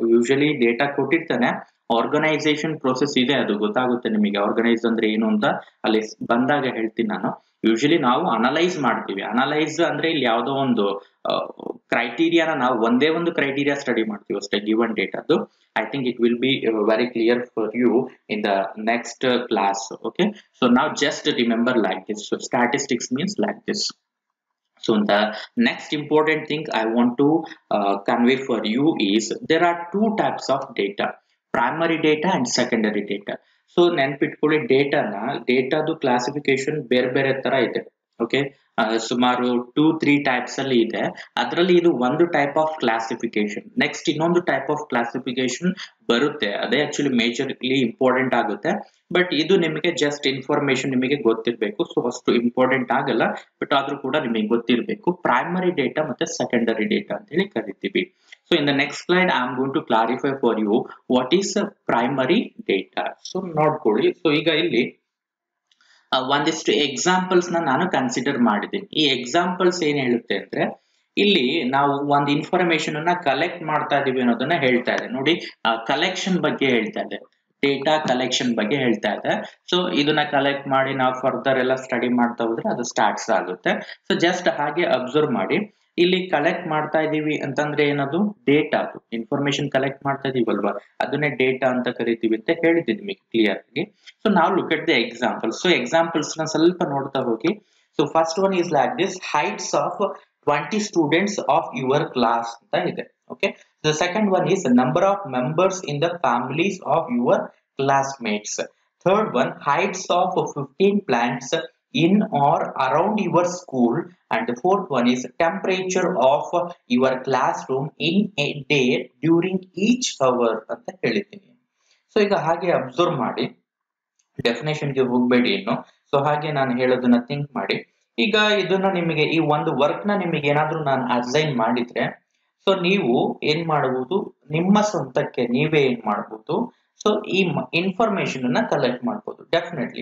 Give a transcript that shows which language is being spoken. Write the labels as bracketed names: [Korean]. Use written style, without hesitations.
[Kannada] Usually data ಕೊಟ್ಟಿರ್ತಾನೆ, organisation process ಇದೆ, ಅದು ಗೊತ್ತಾಗುತ್ತೆ ನಿಮಗೆ. ಆರ್ಗನೈಸ್ ಅಂದ್ರೆ ಏನು ಅಂತ ಅಲ್ಲಿ ಬಂದಾಗ ಹೇಳ್ತೀನಿ ನಾನು. ಯೂಶಲಿ ನಾವು ಅನಲೈಸ್ ಮಾಡ್ತೀವಿ. ಅನಲೈಸ್ ಅಂದ್ರೆ ಇಲ್ಲಿ ಯಾವುದೋ ಒಂದು ಕ್ರೈಟೀರಿಯಾನ ನಾವು ಒಂದೇ ಒಂದು ಕ್ರೈಟೀರಿಯಾ ಸ್ಟಡಿ ಮಾಡ್ತೀವಿ ಅಷ್ಟೇ, given ಡೇಟಾದು. [English] I think it will be very clear for you in the next class. Okay, so now just remember like this. So statistics means like this. So the next important thing I want to convey for you is there are two types of data, primary data and secondary data. [Kannada] So ನೆನ್ಪಿಟ್ಕೊಳ್ಳಿ, ಡೇಟಾದು classification ಬೇರೆ ಬೇರೆ ತರ ಇದೆ. Okay, ಸುಮಾರು 2-3 types ಅಲ್ಲಿ ಇದೆ. ಅದರಲ್ಲಿ ಇದು ಒಂದು ಟೈಪ್ ಆಫ್ ಕ್ಲಾಸಿಫಿಕೇಶನ್. ನೆಕ್ಸ್ಟ್ ಇನ್ನೊಂದು ಟೈಪ್ ಆಫ್ ಕ್ಲಾಸಿಫಿಕೇಶನ್ ಬರುತ್ತೆ, ಅದೇ ಆಕ್ಚುಲಿ ಮೇಜರ್ಲಿ ಇಂಪಾರ್ಟೆಂಟ್ ಆಗುತ್ತೆ. ಬಟ್ ಇದು ನಿಮಗೆ ಜಸ್ಟ್ ಇನ್ಫಾರ್ಮೇಶನ್ ನಿಮಗೆ ಗೊತ್ತಿರಬೇಕು. ಸೊ ಅಷ್ಟು ಇಂಪಾರ್ಟೆಂಟ್ ಆಗಲ್ಲ, ಬಟ್ ಆದ್ರೂ ಕೂಡ ನಿಮಗೆ ಗೊತ್ತಿರಬೇಕು. ಪ್ರೈಮರಿ ಡೇಟಾ ಮತ್ತೆ ಸೆಕೆಂಡರಿ ಡೇಟಾ ಅಂತ ಹೇಳಿ ಕರಿತೀವಿ. [English] So in the next slide, I am going to clarify for you what is primary data. [Kannada] So ನೋಡ್ಕೊಳ್ಳಿ. ಸೊ ಈಗ ಇಲ್ಲಿ ಒಂದಿಷ್ಟು ಎಕ್ಸಾಂಪಲ್ಸ್ ನಾನು ಕನ್ಸಿಡರ್ ಮಾಡಿದ್ದೀನಿ. ಈ ಎಕ್ಸಾಂಪಲ್ಸ್ ಏನ್ ಹೇಳುತ್ತೆ ಅಂದ್ರೆ, ಇಲ್ಲಿ ನಾವು ಒಂದು ಇನ್ಫಾರ್ಮೇಶನ್ ಅನ್ನ ಕಲೆಕ್ಟ್ ಮಾಡ್ತಾ ಇದೀವಿ ಅನ್ನೋದನ್ನ ಹೇಳ್ತಾ ಇದೆ. ನೋಡಿ, ಕಲೆಕ್ಷನ್ ಬಗ್ಗೆ ಹೇಳ್ತಾ ಇದೆ, ಡೇಟಾ ಕಲೆಕ್ಷನ್ ಬಗ್ಗೆ ಹೇಳ್ತಾ ಇದೆ. ಸೊ ಇದನ್ನ ಕಲೆಕ್ಟ್ ಮಾಡಿ ನಾವು ಫರ್ದರ್ ಎಲ್ಲ ಸ್ಟಡಿ ಮಾಡ್ತಾ ಹೋದ್ರೆ ಅದು ಸ್ಟಾರ್ಟ್ಸ್ ಆಗುತ್ತೆ. ಸೊ ಜಸ್ಟ್ ಹಾಗೆ ಅಬ್ಸರ್ವ್ ಮಾಡಿ, ಇಲ್ಲಿ ಕಲೆಕ್ಟ್ ಮಾಡ್ತಾ ಇದೀವಿ ಅಂತಂದ್ರೆ ಏನದು, ಡೇಟಾ. ಅದು ಇನ್ಫಾರ್ಮೇಶನ್ ಕಲೆಕ್ಟ್ ಮಾಡ್ತಾ ಇದೀವಲ್ವಾ, ಅದನ್ನೇ ಡೇಟಾ ಅಂತ ಕರಿತೀವಿ ಅಂತ ಹೇಳಿದ್ದೀನಿ ನಿಮಗೆ ಕ್ಲಿಯರ್ ಆಗಿ. ಸೊ ನಾವು [English] Look at the examples. [Kannada] So examples ನ ಸ್ವಲ್ಪ ನೋಡ್ತಾ ಹೋಗಿ. [English] so first one is like this, heights of 20 students of your class [Kannada] ಅಂತ ಇದೆ. [English] Okay, the second one is number of members in the families of your classmates. Third one, heights of 15 plants in or around your school. And the fourth one is temperature of your classroom in a day during each hour [Kannada] ಅಂತ ಹೇಳಿದ್ದೀನಿ. So ಈಗ ಹಾಗೆ observe ಮಾಡಿ, definition ಗೆ ಹೋಗ್ಬೇಡಿ ಇನ್ನು. So ಹಾಗೆ ನಾನು ಹೇಳೋದನ್ನ ಥಿಂಕ್ ಮಾಡಿ. ಈಗ ಇದನ್ನ ನಿಮಗೆ ಈ ಒಂದು ವರ್ಕ್ ನ ನಿಮಗೆ ಏನಾದ್ರೂ ನಾನು ಅಸೈನ್ ಮಾಡಿದ್ರೆ ಸೊ ನೀವು ಏನ್ ಮಾಡಬಹುದು, ನಿಮ್ಮ ಸ್ವಂತಕ್ಕೆ ನೀವೇ ಏನ್ ಮಾಡಬಹುದು, ಸೊ ಈ ಇನ್ಫಾರ್ಮೇಶನ್ ಅನ್ನ ಕಲೆಕ್ಟ್ ಮಾಡಬಹುದು ಡೆಫಿನೆಟ್ಲಿ.